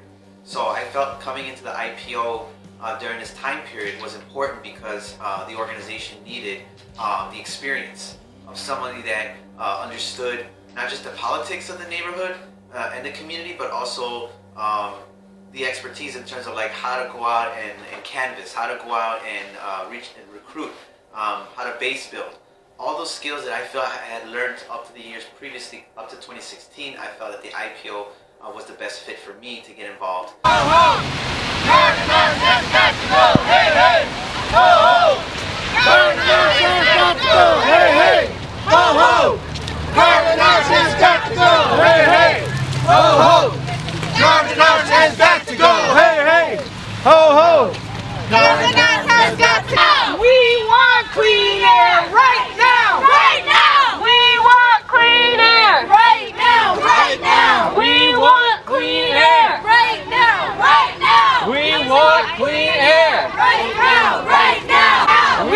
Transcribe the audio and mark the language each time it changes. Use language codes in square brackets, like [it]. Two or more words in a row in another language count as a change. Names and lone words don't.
[en] So I felt coming into the IPO during this time period was important because the organization needed the experience of somebody that understood not just the politics of the neighborhood and the community, but also the expertise in terms of like how to go out and canvas, how to go out and reach and recruit, how to base build. All those skills that I felt I had learned up to the years previously, up to 2016, I felt that the IPO was the best fit for me to get involved. Ho ho! Hey hey! Ho ho! Hey hey! Ho ho! Carbonage has got to go! Hey hey! Ho ho! Carbonage has got to go! Hey hey! Ho ho! Carbonage has got to go! We want clean air right now! Right now! We want clean air Right now! right now! We want clean air Right now! Right now! We want clean air Right now! Right now!